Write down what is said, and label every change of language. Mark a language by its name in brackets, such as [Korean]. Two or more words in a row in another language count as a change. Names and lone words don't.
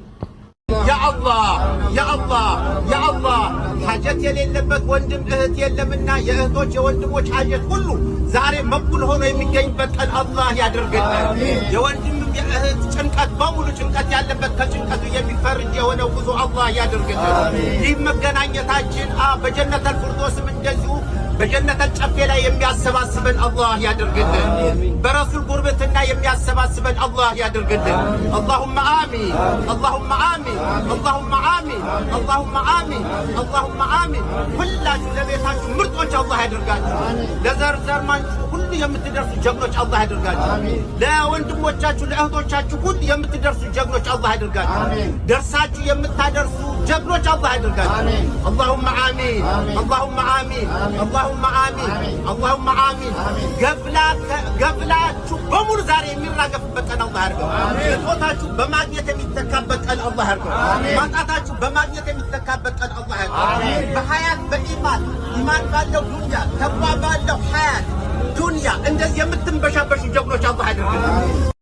[Amharic] ያ አላህ ሐጀት የሌለበት ወንድም እህት የለምና የእህቶች የወንድሞች ሐጀት ሁሉ ዛሬ መቅቡል ሆኖ የሚገኝበት ቀን አላህ ያድርግልን። የወንድም የእህት ጭንቀት በሙሉ ጭንቀት ያለበት ከጭንቀቱ የሚፈርጅ የሆነው ጉዞ አላህ ያድርግልን። ይህ መገናኘታችን በጀነተል ፊርደውስም እንደዚሁ በጀነተል ጨፌ ላይ የሚያሰባስበን አላህ ያድርግልን። በረሱል ጉርብትና የሚያሰባስበን አላህ ያድርግልን። [Arabic] اللهم آمين اللهم آمين اللهم آمين اللهم آمين اللهم آمين [Amharic] ሁላችሁ ለቤታችሁ ምርጦች አላህ ያድርጋችሁ። ለዘር ማንችሁ ሁሉ የምትደርሱ ጀግኖች አላህ ያድርጋችሁ። ለወንድሞቻችሁ ለእህቶቻችሁ ሁሉ የምትደርሱ ጀግኖች አላህ ያድርጋችሁ። ደርሳችሁ የምታደርሱ ጀግኖች አላህ ያድርጋችሁ። [Arabic] اللهم آمين اللهم آمين اللهم آمين اللهم آمين [Amharic] ገፍላችሁ በሙሉ ዛሬ የሚራገፍበት ቀን አላህ ያድርገው። እጦታችሁ በማግኘት የሚተካበት ቀን አላህ ያድርገው። ማጣታችሁ በማግኘት የሚተካበት ቀን አላህ ያድርገው። በሐያት በኢማን ባለው ዱንያ ተቅዋ ባለው ሐያት ዱንያ እንደዚህ የምትንበሻበሹ ጀግኖች አላህ ያድርገው።